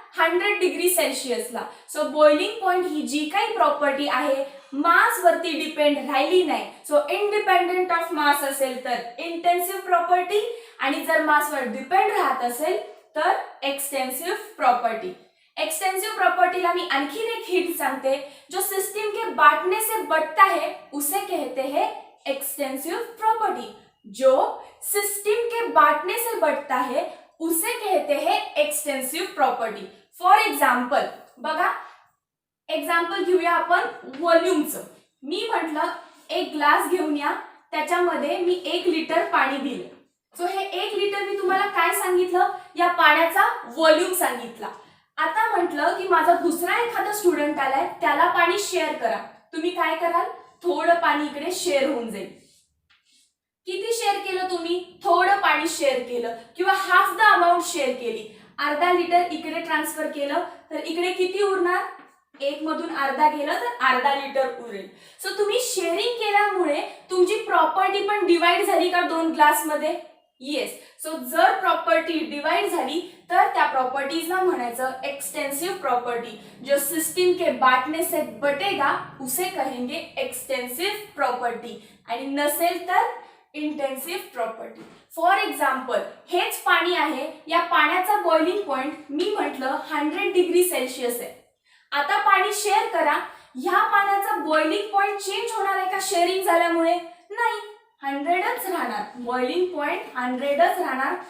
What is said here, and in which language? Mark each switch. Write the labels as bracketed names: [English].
[Marathi] 100 degree सेल्सिअसला. So boiling point ही जी काही property आहे मास वरती डिपेंड राहिली नाही. सो [English] independent of mass [Marathi] असेल तर इंटेन्सिव्ह प्रॉपर्टी, आणि जर मास वर डिपेंड राहत असेल तर एक्सटेंसिव्ह प्रॉपर्टी. एक्सटेंसिव प्रॉपर्टीला मी आणखी एक हिंट सांगते. [Hindi] जो सिस्टम के बांटने से बढ़ता है उसे कहते हैं एक्सटेंसिव प्रॉपर्टी. जो सिस्टम के बांटने से बढ़ता है उसे कहते हैं एक्सटेंसिव प्रॉपर्टी. [Marathi] फॉर एक्झाम्पल बघा, एक्झाम्पल घेऊया आपण व्हॉल्यूमचं. मी म्हटलं एक ग्लास घेऊन या, त्याच्यामध्ये मी 1 लिटर पाणी दिलं. सो हे 1 लिटर मी तुम्हाला काय सांगितलं? या पाण्याचा व्हॉल्यूम सांगितला. आता म्हटलं की माझा दुसरा एखादा स्टुडंट आलाय, त्याला पाणी शेअर करा. तुम्ही काय कराल? थोडं पाणी इकडे शेअर होऊन जाईल. किती शेअर केलं तुम्ही? थोडं पाणी शेअर केलं किंवा [English] half the amount [Marathi] शेअर केली. अर्धा लिटर इकडे ट्रान्सफर केलं तर इकडे किती उरणार? 1 मधून अर्धा गेलं तर अर्धा लिटर उरेल. सो तुम्ही शेअरिंग केल्यामुळे तुमची प्रॉपर्टी पण डिवाइड झाली का 2 ग्लास मध्ये? येस. सो जर प्रॉपर्टी डिवाइड झाली तर त्या प्रॉपर्टीजला म्हणायचं एक्सटेंसिव प्रॉपर्टी. [Hindi] जो सिस्टम के बांटने से बटेगा उसे कहेंगे एक्सटेंसिव प्रॉपर्टी, [Marathi] आणि नसेल तर इंटेन्सिव प्रॉपर्टी. फॉर एक्झाम्पल हेच पाणी आहे, या पाण्याचा बॉइलिंग पॉइंट मी म्हटलं 100 डिग्री सेल्सिअस आहे. आता पाणी शेअर करा, ह्या पाण्याचा बॉइलिंग पॉइंट चेंज होणार आहे का शेअरिंग झाल्यामुळे? नाही, 100च राहणार. बॉइलिंग पॉइंट 100च राहणार.